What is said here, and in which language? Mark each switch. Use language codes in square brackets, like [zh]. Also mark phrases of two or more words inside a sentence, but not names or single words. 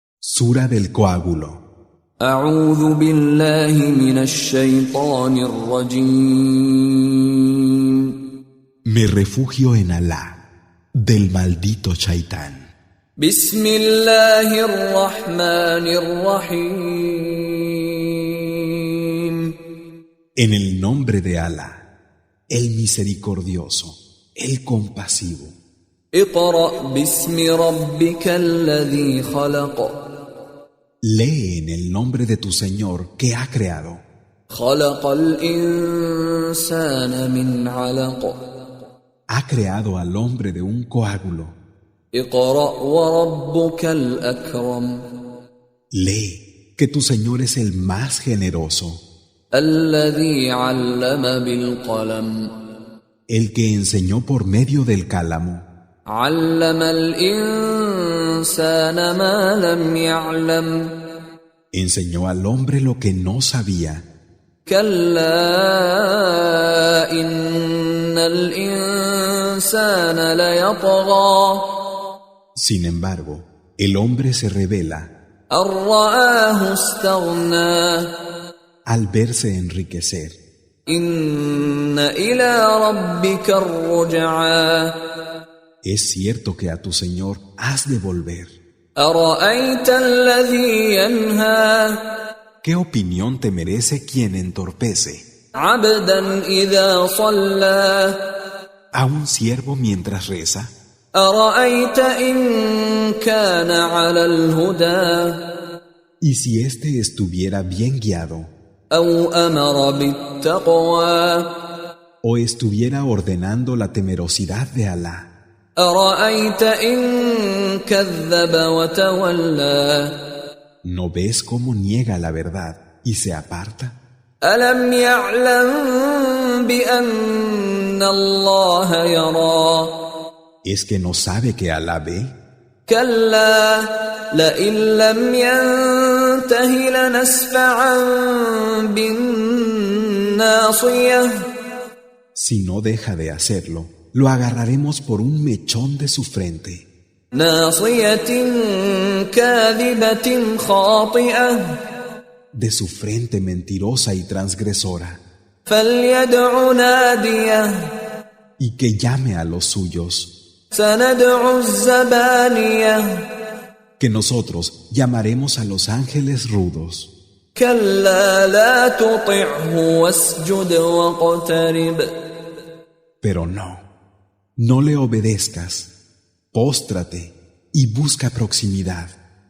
[es] Sura del coágulo. [ar] أعوذ بالله من الشيطان الرجيم. [es] Me refugio en Alá, del maldito Chaitán. [ar] بسم الله الرحمن الرحيم. [es] En el nombre de Alá, el misericordioso, el compasivo. [ar] اقرأ باسم ربك الذي خلق. [es] Lee en el nombre de tu Señor que ha creado. [ar] خلق الإنسان من علق. [es] Ha creado al hombre de un coágulo. [ar] اقرأ وربك الأكرم. [es] Lee que tu Señor es el más generoso, [ar] الذي علم بالقلم. [es] el que enseñó por medio del cálamo. [ar] علم الإنسان ما لم يعلم. [es] Enseñó al hombre lo que no sabía. [ar] كلا إن الإنسان ليطغى. [es] Sin embargo, el hombre se rebela [ar] أن رآه استغنى. [es] al verse enriquecer. [ar] إن إلى ربك الرجعى. [es] Es cierto que a tu Señor has de volver. [ar] أرأيت الذي ينهى. [es] ¿Qué opinión te merece quien entorpece [ar] عبدا إذا صلى. [es] a un siervo mientras reza? [ar] أرأيت إن كان على الهدى. [es] Y si éste estuviera bien guiado [ar] أو أمر بالتقوى. [es] o estuviera ordenando la temerosidad de Alá, [ar] أرأيت إن كذب وتولى. [es] ¿no ves cómo niega la verdad y se aparta? [ar] ألم يعلم بأن الله يرى. [es] ¿Es que no sabe que Alá ve? [ar] كلا لئن لم ينته لنسفعا بالناصية. [es] Si no deja de hacerlo, lo agarraremos por un mechón de su frente. [ar] ناصية كاذبة خاطئة. [es] De su frente mentirosa y transgresora, [ar] فليدع ناديه. [es] y que llame a los suyos, [ar] سندع الزبانية. [es] que nosotros llamaremos a los ángeles rudos. [ar] كلا لا تطعه واسجد واقترب. [es] Pero no le obedezcas, póstrate y busca proximidad.